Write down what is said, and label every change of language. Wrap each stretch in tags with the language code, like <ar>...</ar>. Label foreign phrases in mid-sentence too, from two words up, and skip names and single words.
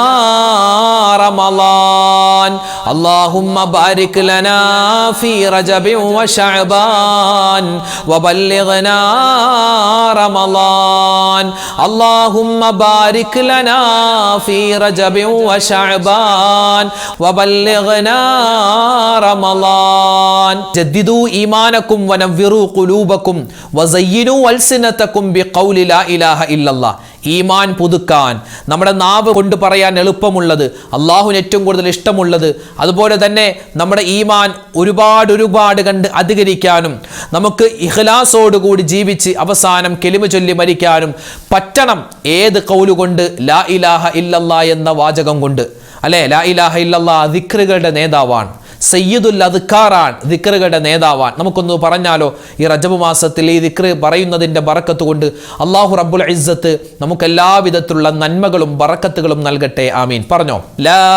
<ar>رمضان اللهم بارك لنا في رجب وشعبان وبلغنا رمضان اللهم بارك لنا في رجب وشعبان وبلغنا رمضان جددوا إيمانكم ونفروا قلوبكم وزينوا ألسنتكم بقول لا إله إلا الله</ar> <ml>ഈമാൻ പുതുക്കാൻ നമ്മുടെ നാവ് കൊണ്ട് പറയാൻ എളുപ്പമുള്ളത് അള്ളാഹുവിന് ഏറ്റവും കൂടുതൽ ഇഷ്ടമുള്ളത് അതുപോലെ തന്നെ നമ്മുടെ ഈമാൻ ഒരുപാട് കണ്ട് അധികരിക്കാനും നമുക്ക് ഇഖ്ലാസോടുകൂടി ജീവിച്ച് അവസാനം കെലിമ ചൊല്ലി മരിക്കാനും പറ്റണം ഏത് ഖൗല് കൊണ്ട്</ml> <ar>لا إله إلا الله</ar> <ml>എന്ന വാചകം കൊണ്ട് അല്ലേ</ml> <ar>لا إله إلا الله</ar> <ml>ദിക്റുകളുടെ നേതാവാണ്</ml> <ar>سيد الأذكار</ar> <ml>ദിക്റുകളുടെ നേതാവാൻ നമുക്കൊന്ന് പറഞ്ഞാലോ ഈ റജബ് മാസത്തിൽ ഈ ദിക്റ് പറയുന്നതിൻ്റെ ബറക്കത്ത് കൊണ്ട്</ml> <ar>الله رب العزة</ar> <ml>നമുക്ക് എല്ലാവിധത്തിലുള്ള നന്മകളും ബറക്കത്തുകളും നൽകട്ടെ ആമീൻ പറഞ്ഞോ ലാ</ml>